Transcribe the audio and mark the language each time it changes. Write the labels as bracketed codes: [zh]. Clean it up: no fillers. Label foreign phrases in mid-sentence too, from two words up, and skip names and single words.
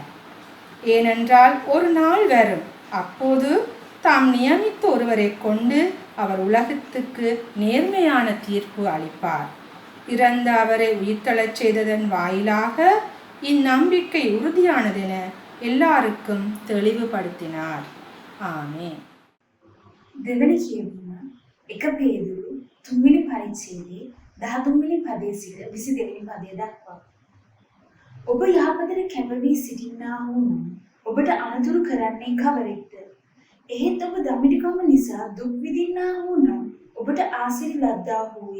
[ta] ஏனென்றால் ஒரு நாள் வரும், அப்போது தாம் நியமித்த ஒருவரை கொண்டு அவர் உலகத்துக்கு நேர்மையான தீர்ப்பு அளிப்பார். இறந்த அவரை உயிர்த்தெழச் செய்ததன் வாயிலாக இந்நம்பிக்கை உறுதியானதென எல்லாருக்கும் தெளிவுபடுத்தினார். ஆமென். [si] දෙවැනි කියවීම 1 පේදුරු 3වෙනි පරිච්ඡේදයේ 13 වෙනි පදයේ සිට 22 වෙනි පදය දක්වා. ඔබ යහපතට කැප වී සිටින්නා වූ නම් ඔබට අනතුරු කරන්නේ කවරෙක්ද? එහෙත් ඔබ දමිඩකම නිසා දුක් විඳින්නා වූ නම් ඔබට ආශිර්වාද ලද්දා වූය.